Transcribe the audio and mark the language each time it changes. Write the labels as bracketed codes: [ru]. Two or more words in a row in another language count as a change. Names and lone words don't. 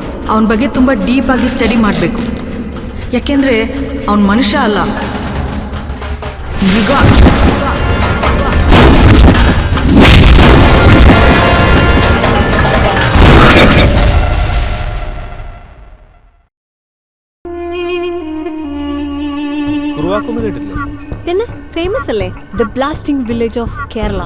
[kn] ಅವನ ಬಗ್ಗೆ ತುಂಬ ಡೀಪಾಗಿ ಸ್ಟಡಿ ಮಾಡಬೇಕು. ಯಾಕೆಂದರೆ ಅವನ ಮನುಷ್ಯ ಅಲ್ಲ, ಮೃಗ. [ml] കേട്ടില്ലേ? പിന്നെ ഫേമസ് അല്ലേ, [en] The Blasting Village of Kerala.